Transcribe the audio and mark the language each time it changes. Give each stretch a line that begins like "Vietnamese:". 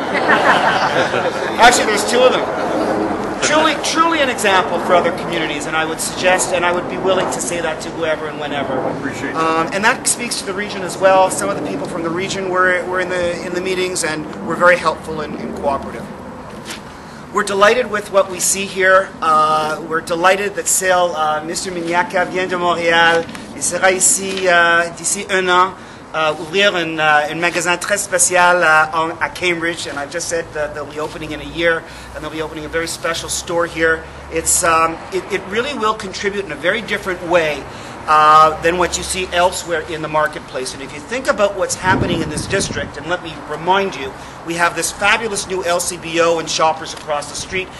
English: Actually, there's two of them. Truly an example for other communities, and I would suggest, and I would be willing to say that to whoever and whenever. Appreciate that. And that speaks to the region as well. Some of the people from the region were in the meetings, and were very helpful and cooperative. We're delighted with what we see here. We're delighted that SAIL, Mr.
French: Mignacca vient de Montréal. Il sera ici d'ici un an, ouvrir un magasin très spécial à Cambridge.
English: And I've just said that they'll be opening in a year, and they'll be opening a very special store here. It really will contribute in a very different way than what you see elsewhere in the marketplace. And if you think about what's happening in this district, and let me remind you, we have this fabulous new LCBO and Shoppers across the street.